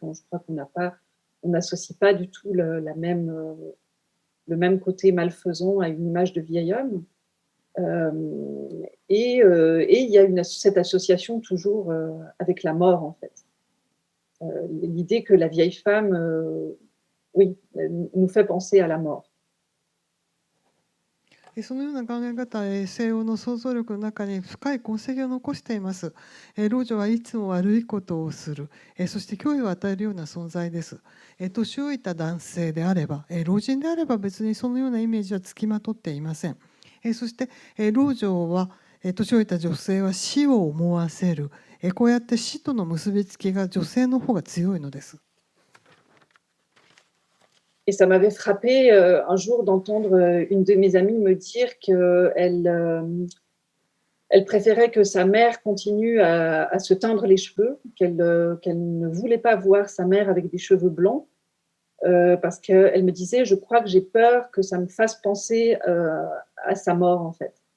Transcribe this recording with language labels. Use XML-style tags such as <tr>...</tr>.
<fr>Je crois qu'on n'associe pas du tout le même côté malfaisant à une image de vieil homme. Et il y a cette association toujours avec la mort, en fait. L'idée que la vieille femme, oui, nous fait penser à la mort.</fr> <ja>そのような考え方は西欧の想像力の中に深い痕跡を残しています。老女はいつも悪いことをする、そして脅威を与えるような存在です。年老いた男性であれば、老人であれば別にそのようなイメージはつきまとっていません。そして老女は、年老いた女性は死を思わせる、こうやって死との結びつきが女性の方が強いのです。</ja> <fr>Et ça m'avait frappé un jour d'entendre une de mes amies me dire qu'elle préférait que sa mère continue à se teindre les cheveux, qu'elle ne voulait pas voir sa mère avec des cheveux blancs, parce qu'elle me disait, je crois que j'ai peur que ça me fasse penser à sa mort, en fait.</fr>